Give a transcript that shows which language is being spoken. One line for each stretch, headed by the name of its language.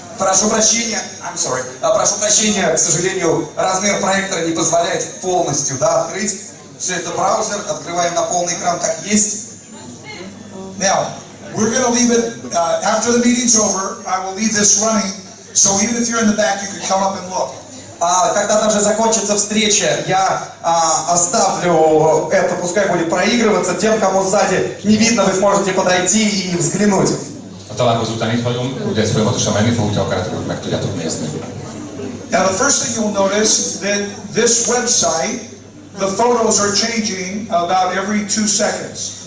Russian: Прошу прощения, прошу прощения, к сожалению, размер проектора не позволяет полностью открыть. Все это браузер, открываем на полный экран, как есть.
English: Now, we're going to leave it, after the meeting's over, I will leave this running, so even if you're in the back, you can come up and look.
Russian: Когда даже закончится встреча, я оставлю это, пускай будет проигрываться. Тем, кому сзади не видно, вы сможете подойти и взглянуть.
Hungarian: Találkozó után itt vagyunk, ugye ez folyamatosan menni fog, hogyha akaratok, meg tudjátok nézni.
English: Now the first thing you'll notice that this website, the photos are changing about every 2 seconds.